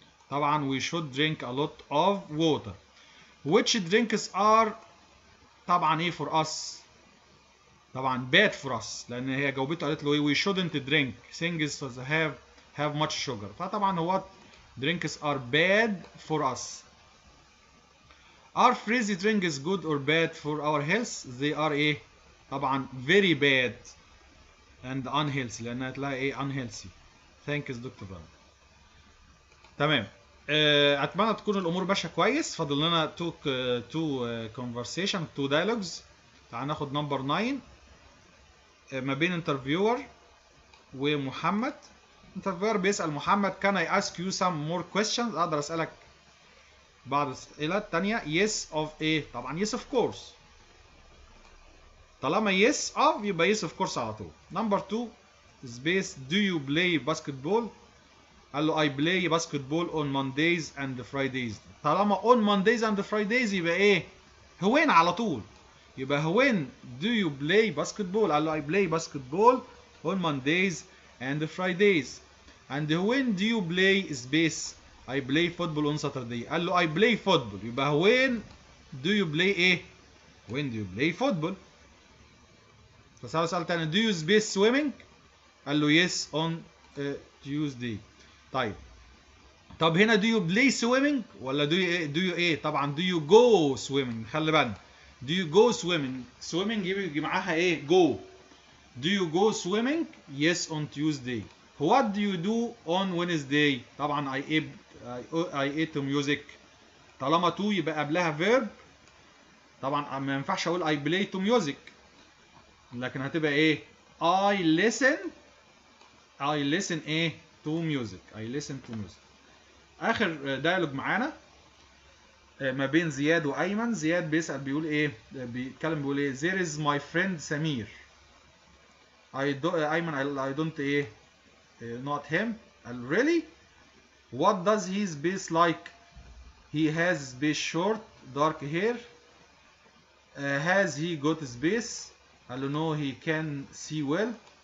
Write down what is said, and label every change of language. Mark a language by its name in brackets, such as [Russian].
[English] طبعا we should drink a lot of water. Which drinks are طبعا ايه for us؟ طبعا bad for us، [Arabic] لأن هي جاوبته قالت له ايه [English] we shouldn't drink things that have much sugar. فطبعا what drinks are bad for us. Are fizzy drinks good or bad for our health؟ they are ايه؟ طبعا very bad and unhealthy، [Arabic] لأنها هتلاقي ايه [English] unhealthy. Thanks doctor Ram. [Arabic] تمام. اتمنى تكون الامور ماشيه كويس. فاضل لنا تو conversation 2 dialogues. تعال ناخد نمبر 9 ما بين انترفيور ومحمد. انترفيور بيسال محمد [English] can I ask you some more questions؟ [Arabic] اقدر اسالك بعض الاسئله الثانيه. [English] yes of ايه؟ طبعا yes of course. طالما yes of يبقى yes of course [Arabic] على طول. [English] Number 2 space do you play basketball؟ قال له I play basketball on Mondays and Fridays. [Arabic] طالما on Mondays and Fridays يبقى ايه؟ when على طول. [English] يبقى when do you play basketball؟ قال له I play basketball on Mondays and Fridays. And when do you play space؟ I play football on Saturday. قال له I play football. يبقى when do you play ايه؟ when do you play football. فسأله سؤال تاني do you space swimming؟ قال له yes on Tuesday. [Arabic] طيب طب هنا [English] do you play swimming ولا do you ايه؟ طبعا do you go swimming. خلي بالنا do you go swimming. [Arabic] swimming يجي معاها ايه؟ go. [English] do you go swimming؟ yes on Tuesday. what do you do on Wednesday؟ طبعا I ate music. [Arabic] طالما to يبقى قبلها verb. طبعا ما ينفعش اقول I play to music، لكن هتبقى ايه؟ I listen ايه؟ to music. [English] I listen to music. [Arabic] اخر دايلوج معانا ما بين زياد وايمن. زياد بيسال بيقول ايه؟ بيتكلم بيقول ايه؟ [English] there is my friend [Arabic] سمير. [English] ايمن I don't ايه؟ not him. really؟ what does his face like؟ he has space short dark hair. has he got space؟ قال له no he can see well.